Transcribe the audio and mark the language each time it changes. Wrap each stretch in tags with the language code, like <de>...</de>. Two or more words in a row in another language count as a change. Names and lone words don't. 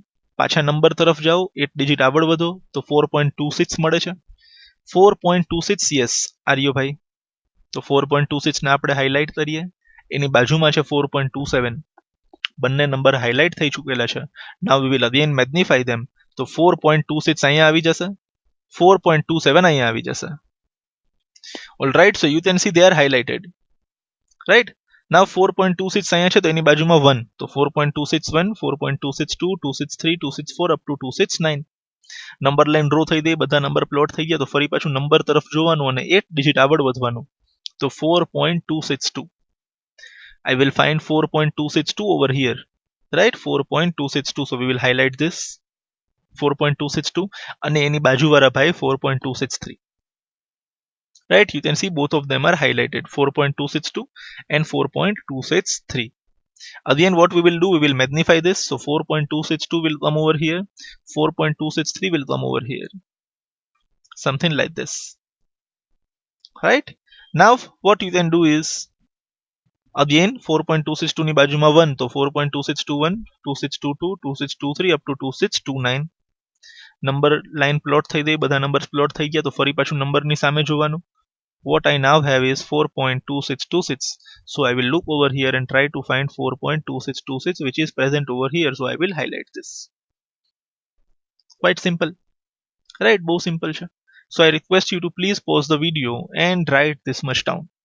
<gu>પાછા નંબર તરફ જાઓ, 8 ડિજિટ આગળ વધો, તો 4.26 મળે છે. 4.26, યસ આર્યો ભાઈ. તો 4.26 ને આપણે હાઇલાઇટ કરીએ. એની બાજુમાં છે 4.27. બંને નંબર હાઇલાઇટ થઈ ચૂકેલા છે.</gu> <en>now we will again magnify them.</en> <gu>તો 4.26 અહીંયા આવી જશે, 4.27 અહીંયા આવી જશે.</gu> <en>alright, so you can see they are highlighted.</en> <gu>રાઈટ, now 4.26 અહીંયા છે, તો એની બાજુમાં 1, તો 4.261 4.262 263 264</gu> <en>up to</en> <gu>269.</gu> <en>number line draw</en> <gu>થઈ ગઈ, બધા</gu> <en>number plot</en> <gu>થઈ ગયા, તો ફરી પાછું નંબર તરફ જોવાનું અને 8 ડિજિટ આગળ વધવાનું. તો 4.262.</gu> <en>I will find 4.262 over here. Right, 4.262. So we will highlight this 4.262, અને એની બાજુવાળા ભાઈ 4.263. Right, you can see both of them are highlighted, 4.262 and 4.263. Again, what we will do, we will magnify this. So 4.262 will come over here, 4.263 will come over here, something like this. Right, now what you can do is, again 4.262</en> <gu>ની બાજુમાં 1, તો</gu> <en>4.2621 2622 2623 up to 2629. number line plot</en> <gu>થઈ ગઈ, બધા</gu> <en>numbers plot</en> <gu>થઈ ગયા, તો ફરી પાછું નંબરની સામે જોવાનું.</gu> <en>What I now have is 4.2626. So I will look over here and try to find 4.2626, which is present over here. So I will highlight this. Quite simple. Right, both simple. So I request you to please pause the video and write this much down.</en>